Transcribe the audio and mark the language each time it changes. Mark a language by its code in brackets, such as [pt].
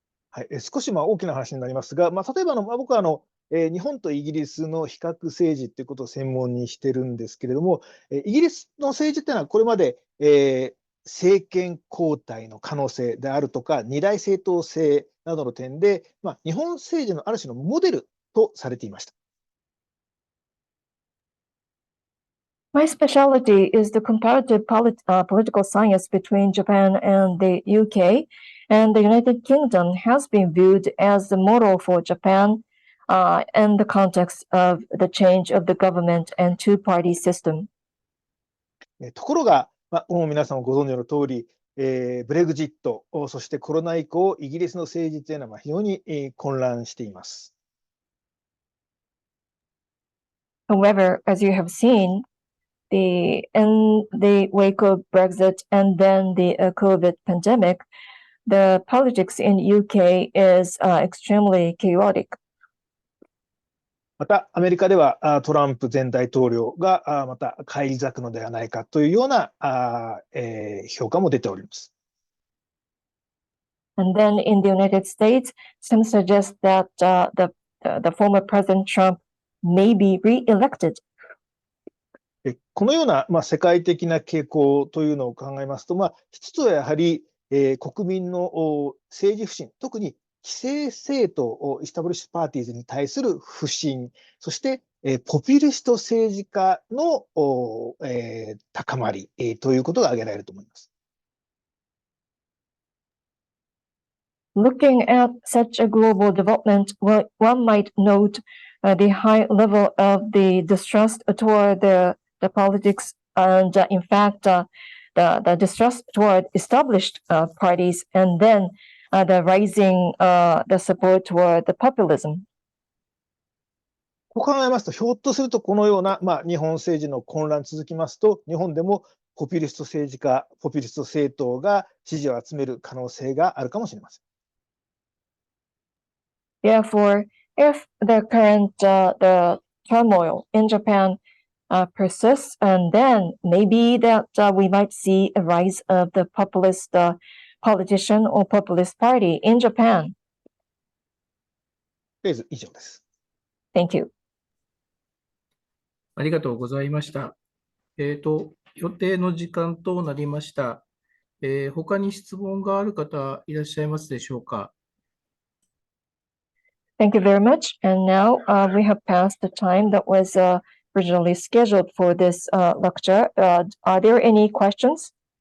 [ja] はい、少し大きな話になりますが、例えば僕は日本とイギリスの比較政治ということを専門にしてるんですけれども、イギリスの政治っていうのはこれまで、政権交代の可能性であるとか、二大政党制などの点で、日本政治のある種のモデルとされていました。 [en] My specialty is the comparative political science between Japan and the UK, and the United Kingdom has been viewed as the model for Japan in the context of the change of the government and two-party system. [ja] ところが、もう皆さんご存知の通り、ブレグジット、そしてコロナ以降、イギリスの政治というのは非常に混乱しています。 [en] However, as you have seen, in the wake of Brexit and then the COVID pandemic, the politics in UK is extremely chaotic. [ja] また、アメリカではトランプ前大統領がまた返り咲くのではないかというような評価も出ております。 [en] And then in the United States, some suggest that the former President Trump may be re-elected. [ja] このような世界的な傾向というのを考えますと、一つはやはり国民の政治不信、特に既成政党、イスタブリッシュパーティーズに対する不信、そしてポピュリスト政治家の高まりということが挙げられると思います。 [en] Looking at such a global development, one might note the high level of the distrust toward the politics and, in fact, the distrust toward established parties, and then the rising the support toward the populism. [ja] こう考えますと、ひょっとするとこのような、日本政治の混乱続きますと、日本でもポピュリスト政治家、ポピュリスト政党が支持を集める可能性があるかもしれません。 [en] Therefore, if the current the turmoil in Japan persists, and then maybe that we might see a rise of the populist politician or populist party in Japan. [ja] とりあえず以上です。 [en] Thank you. [ja] ありがとうございました。予定の時間となりました。他に質問がある方いらっしゃいますでしょうか。 [en] Thank you very much. And now we have passed the time that was originally scheduled for this lecture. Are there any questions?